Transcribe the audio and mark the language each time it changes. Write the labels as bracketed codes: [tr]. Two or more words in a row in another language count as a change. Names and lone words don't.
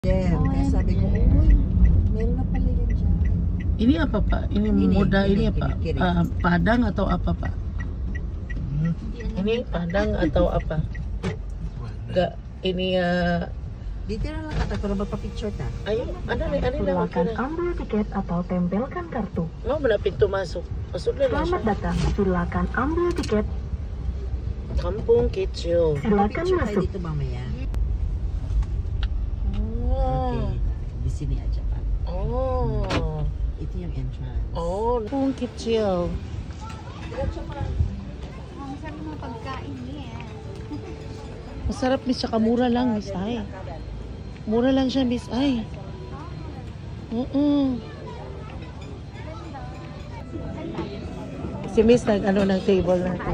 [en] Yeah, [tl] kaya sabi ko, uy, meron na pala yan dyan. [id] Ini apa Pak? Ini muda ini apa? Padang atau apa Pak? Ini Padang atau apa? Enggak, ini [tl] Dito na lang kata, pero magpa-picture ta. [id] Ayo, ada nih, Silakan ambil tiket atau tempelkan kartu. Oh, mana pintu masuk? Masuk [tl] na lang [id] Selamat [tl] siya. [id] datang. Silakan ambil tiket. Kampung Kicil. Silakan [tl] Picture tayo [id] masuk. [tl] dito mamaya. Oh. [id] Okay. Di sini aja, Pak. Oh. [tl] Ito yung entrance. Oh, Kampung Kicil. Ang sarap ng pagkain niya. Masarap Miss, saka mura lang Miss Ay. Mura lang siya Miss Ay. Si Miss nag-ano ng table natin.